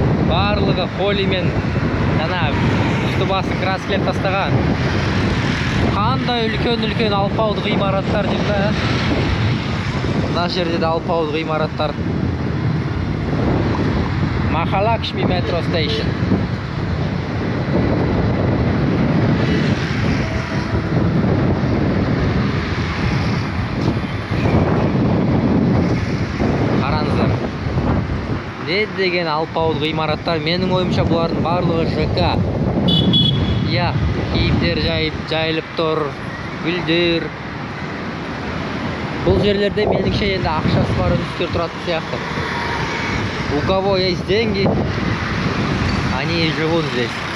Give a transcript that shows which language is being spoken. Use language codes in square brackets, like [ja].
[kk] Барлығы холимен жана үсті басы краскілеп тастаған. Қандай үлкен алпауыт ғимараттар деймін да. Мына жерде де алпауыт ғимараттар. Махалакшми метро стейшн. Қараңыздар. Не деген алпауыт ғимараттар. Менің ойымша бұлардың барлығы ЖК. Я, киімдер жайылып тұр, гүлдер. Бұл жерлерде меніңше енді ақшасы бар үндістер тұратын сияқты. [ru] У кого есть деньги, они и живут здесь.